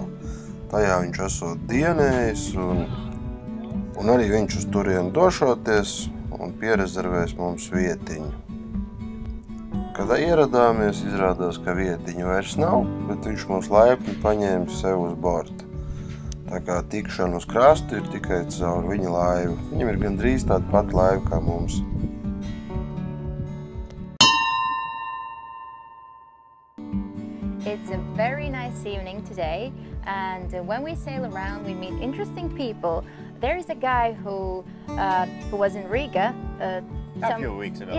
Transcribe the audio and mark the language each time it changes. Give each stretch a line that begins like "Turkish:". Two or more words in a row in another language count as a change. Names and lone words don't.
Latvian: Tajā viņš esot dienējis un arī viņš uz turienu došoties un pierezervēs mums vietiņu. Kad ieradāmies, izrādās, ka vietiņu vairs nav, bet viņš mūs laipni paņēma sev uz borta. Tā kā tikšana uz krastu ir tikai caur viņa laivu. Viņam ir gandrīz tāda pati laiva kā mums.
English: It's a very nice evening today, and when we sail around, we meet interesting people. There is a guy who was in Riga a few weeks ago.